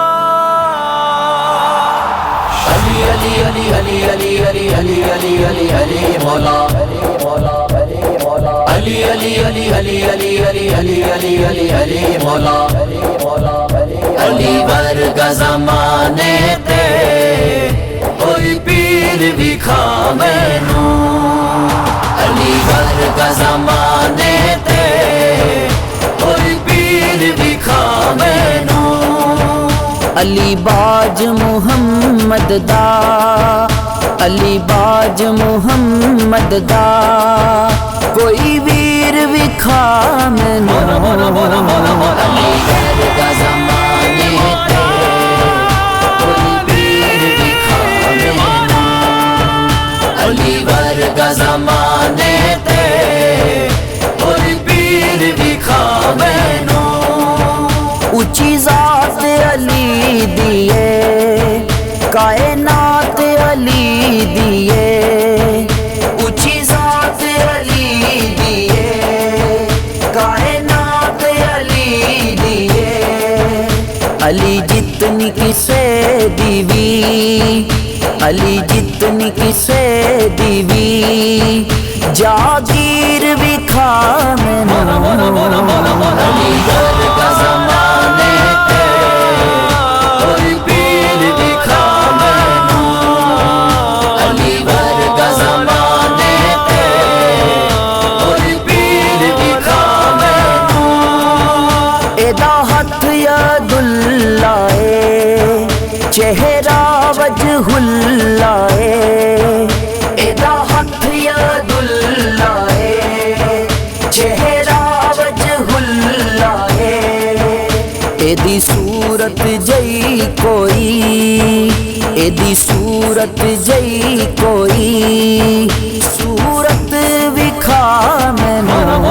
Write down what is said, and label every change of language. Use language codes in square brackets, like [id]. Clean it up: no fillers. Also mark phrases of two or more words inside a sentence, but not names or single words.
[pa] علی علی علی علی علی علی علی علی علی علی مولا علی علی علی علی علی علی علی علی علی علی مولا علی ورگا زمانے تے کوئی پیر وکھا مینوں علی ورگا زمانے تے کوئی پیر وکھا مینوں علی باج محمد دا علی باج محمد دا کوئی ویر وکھا مینوں علی ورگا زمانے تے کوئی پیر وکھا مینوں علی ورگا زمانے تے کوئی پیر وکھا مینوں اونچی ذات علی دیے کائنات علی دیے اونچی ذات علی دیے کائنات علی دیے علی جتنی کسے دیوی علی جتنی کسے دیوی جاگیر وکھا مینوں علی ورگا زمانے تے کوئی پیر وکھا مینوں علی ورگا زمانے تے کوئی پیر وکھا مینوں ایدا ہاتھ [ar] ید اللہ [pa] اے چہرہ [ar] وجہ اللہ [pa] اے ایدا ہاتھ [ar] ید اللہ [pa] اے چہرہ [ar] وجہ اللہ [pa] اے ایدی صورت جئی کوئی ایدی صورت جئی کوئی صورت وکھا مینوں